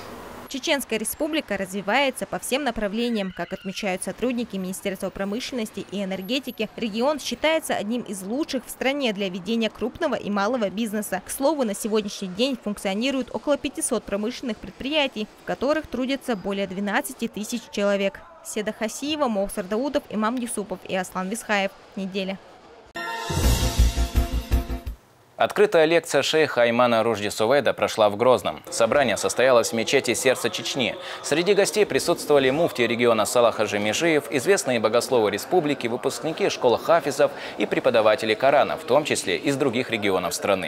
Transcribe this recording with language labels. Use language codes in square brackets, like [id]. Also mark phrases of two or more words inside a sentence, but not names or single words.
[ru] Чеченская Республика развивается по всем направлениям. Как отмечают сотрудники Министерства промышленности и энергетики, регион считается одним из лучших в стране для ведения крупного и малого бизнеса. К слову, на сегодняшний день функционирует около 500 промышленных предприятий, в которых трудятся более 12 тысяч человек. Седа Хасиева, Мовсар Даудов, Имам Юсупов и Аслан Висхаев. Неделя. Открытая лекция шейха Аймана Ружди Сувейда прошла в Грозном. Собрание состоялось в мечети «Сердце Чечни». Среди гостей присутствовали муфти региона Салах Хаджи Межиев, известные богословы республики, выпускники школ хафизов и преподаватели Корана, в том числе из других регионов страны.